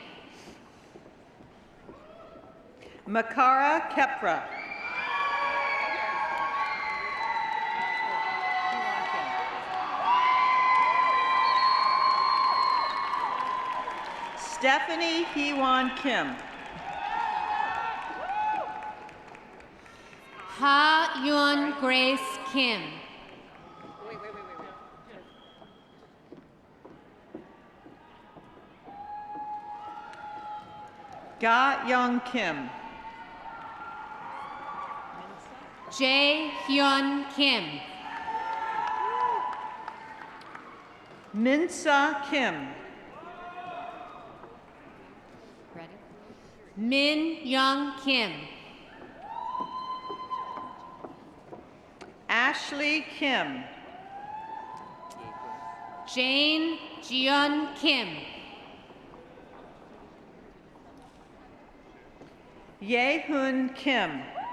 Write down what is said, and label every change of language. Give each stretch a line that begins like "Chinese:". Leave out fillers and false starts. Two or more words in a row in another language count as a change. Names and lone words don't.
English: Makara Kepra. Stephanie Heewon Kim. Ha Yun Grace Kim. Ga Young Kim. Jae Hyun Kim. Minsa Kim. Ready? Min Young Kim. Ashley Kim. Jane Jeon Kim. Yehun Kim.